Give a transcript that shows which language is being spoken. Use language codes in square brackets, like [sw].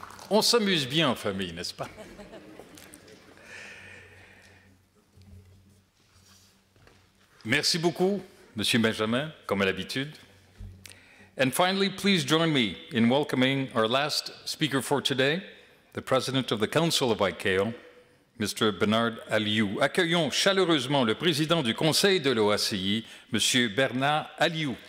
[fr] On s'amuse bien en famille, n'est-ce pas? Merci beaucoup, Monsieur Benjamin, comme à l'habitude. [en] And finally, please join me in welcoming our last speaker for today, the President of the Council of ICAO, Mr. Bernard Aliou. [fr] Accueillons chaleureusement le Président du Conseil de l'OACI, Monsieur Bernard Aliou.